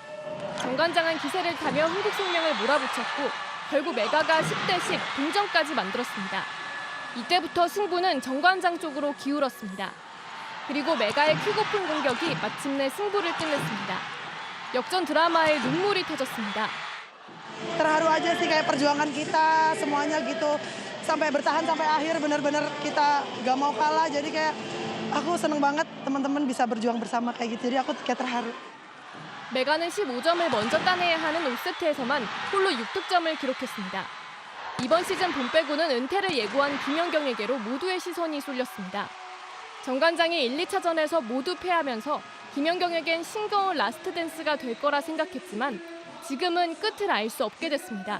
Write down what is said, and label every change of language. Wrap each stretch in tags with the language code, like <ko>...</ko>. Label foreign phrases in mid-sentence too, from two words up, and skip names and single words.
<ko>정관장은 기세를 타며 흥국생명을 몰아붙였고 결국 메가가 10대 10 동점까지 만들었습니다. 이때부터 승부는 정관장 쪽으로 기울었습니다. 그리고 메가의 크고픈 공격이 마침내 승부를 끝냈습니다. 역전 드라마에 눈물이 터졌습니다.</ko> <id>Terharu aja sih kayak perjuangan kita semuanya gitu sampai bertahan sampai akhir benar-benar kita gak mau kalah jadi kayak aku seneng banget teman-teman bisa berjuang bersama kayak gitu jadi aku kayak terharu.</id> <ko>메가는 15점을 먼저 따내야 하는 5세트에서만 홀로 6득점을 기록했습니다. 이번 시즌 봄 빼고는 은퇴를 예고한 김연경에게로 모두의 시선이 쏠렸습니다. 정관장이 1, 2차전에서 모두 패하면서 김연경에겐 싱거운 라스트 댄스가 될 거라 생각했지만 지금은 끝을 알 수 없게 됐습니다.</ko>